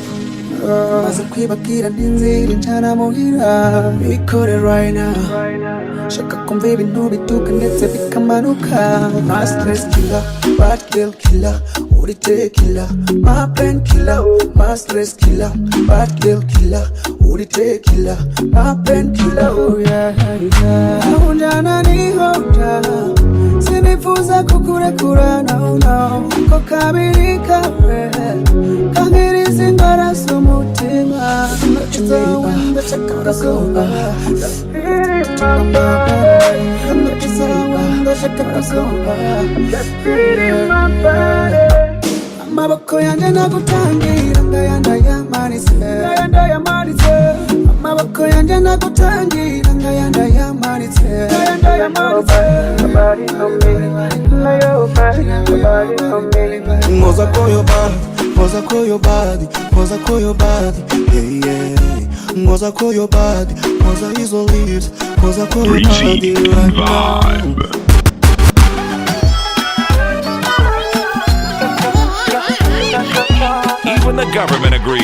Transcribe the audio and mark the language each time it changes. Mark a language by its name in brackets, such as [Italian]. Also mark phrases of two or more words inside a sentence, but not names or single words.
[Rundi] Maze kwibakira n'inzira injana muhira. [English] Bikore right now. [Rundi] Shaka kumva ibintu bituka ndetse bikamanuka. [English] My stress killer, bad girl killer, uri killer. My pain killer, my stress killer, bad girl killer, uri killer. My pain killer, oh yeah. [Rundi] Unjana ni hoja, sinifuza kukurekura no. Ko kabiri kawe, kahiriza ingara z'umutima. Ndashaka kuba amaboko yanje nagutangira ndayamanitse. Amaboko yanje nagutangira ndayamanitse. [English] Ngoza call your body, yeah yeah. Ngoza call your body, Ngoza is all lips, Ngoza call your body right now. Even the government agrees.